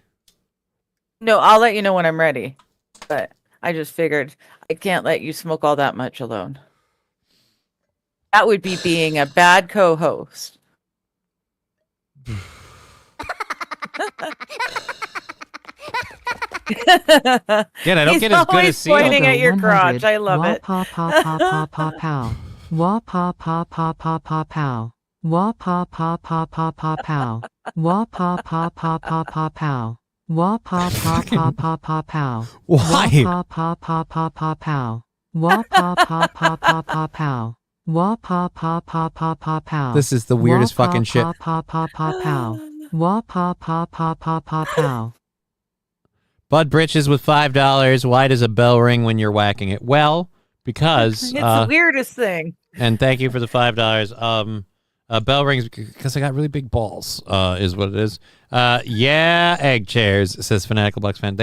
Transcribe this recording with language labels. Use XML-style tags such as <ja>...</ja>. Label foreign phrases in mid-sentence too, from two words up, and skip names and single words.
<en>No, I'll let you know when I'm ready. But I just figured I can't let you smoke all that much alone. That would be being a bad co-host. Again, I don't He's get as good always as seeing. pointing at your 100. crotch. I love Wah it. pa pa pa pa pa pow. Wah pa pa pa pa pa pow. Wah pa pa pa pa pa pow. Wah pa pa pa pa pa pow. Wah pa pa pa pa pa pow. Why? Wah pa pa pa pa pa pow. Wah pa pa pa pa pa pow. Wah pa pa pa pa pa pow. This is the weirdest Wah fucking shit. Pa pa pa pa pow. Wah pa pa pa pa pa pow. Bud Britches with $5. Why does a bell ring when you're whacking it? Well, because It's the weirdest thing. and thank you for the $5. A bell rings because I got really big balls. Is what it is. Yeah, egg chairs, says Fanatical Bucks fan.</en>